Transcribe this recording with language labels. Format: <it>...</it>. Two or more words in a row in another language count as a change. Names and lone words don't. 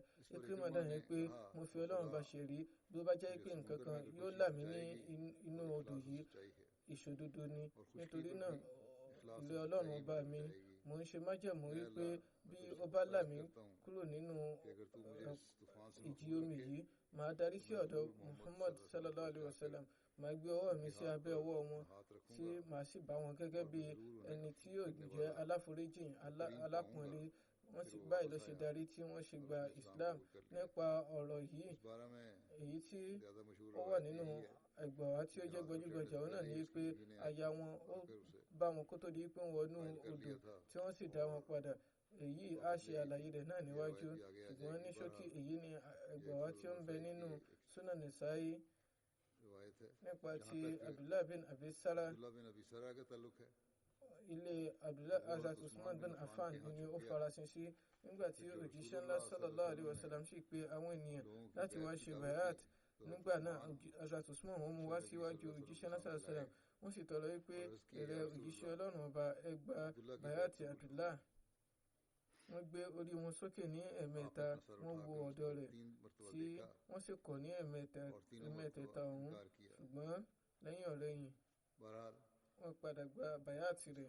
<yo>Ikrima dáhùn pé mo fi Ọlọ́run bá ṣe rí, bí ó bá jẹ́ pé nǹkan kan yóò là mí ní inú odò yìí, ìṣòdodo ni. Nítorí náà ilé Ọlọ́run ọba mi, mo ń ṣe májẹ̀mú wípé bí ó bá là mí kúrò nínú ìjì omi yìí, màá darí sí ọ̀dọ̀ Muhammad</yo> <ar>صلى الله عليه وسلم,</ar> <yo>màá gbé ọwọ́ mi sí abẹ́ ọwọ́ wọn tí màá sì bá wọn gẹ́gẹ́ bí ẹni tí yóò jẹ́ aláforíjìn alápọ̀nlé. Wọ́n sì báyìí ló ṣe darí tí wọ́n ṣe gba Islam. Nípa ọ̀rọ̀ yìí, èyí tí ó wà nínú ẹgbàá wa tí ó jẹ́ gbajúgbajà òun náà ni pé aya wọn ó bá wọn kó tó di pé wọ́n wọnú odò tí wọ́n sì dá wọn padà. Èyí á ṣe àlàyé rẹ̀ náà níwájú, ṣùgbọ́n ní ṣókí èyí ni ẹgbàá wa tí ó ń bẹ nínú Sunan Nisa'i nípa ti Abdullah bin Abi Sarah. Ilé Abdullah Hazrat Usman bin Affan ni ó farasin sí nígbà tí òjíṣẹ́ ńlá</yo> <ar>صلى الله عليه وسلم</ar> <yo>sì pé àwọn ènìyàn láti wá ṣe bayat. Nígbà náà Hazrat Usman wọ́n mú wá síwájú òjíṣẹ́ ńlá</yo> <ar>صلى الله عليه وسلم,</ar> <yo>wọ́n sì tọrọ wípé èrè òjíṣẹ́ Ọlọ́run ọba ẹ gba bayat Abdullah. Wọ́n gbé orí wọn sókè ní ẹ̀mẹ́ta, wọ́n wo ọ̀dọ̀ rẹ̀ tí wọ́n sì kọ̀ ní ẹ̀mẹ́tẹ̀ẹ̀ta ọ̀hún, ṣùgbọ́n lẹ́yìn ọ̀rẹ́yìn wọ́n padà gba bàyàtì rẹ̀.</yo>